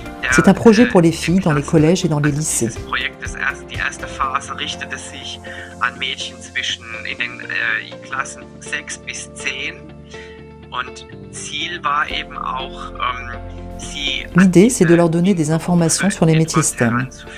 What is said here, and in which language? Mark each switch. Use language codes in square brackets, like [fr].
[fr] C'est un projet pour les filles dans les collèges et dans les lycées. [de] Die erste Phase richtete sich an Mädchen in den Klassen 6 bis 10 und Ziel war eben auch [fr] L'idée, c'est de leur donner des informations sur les métiers STEM.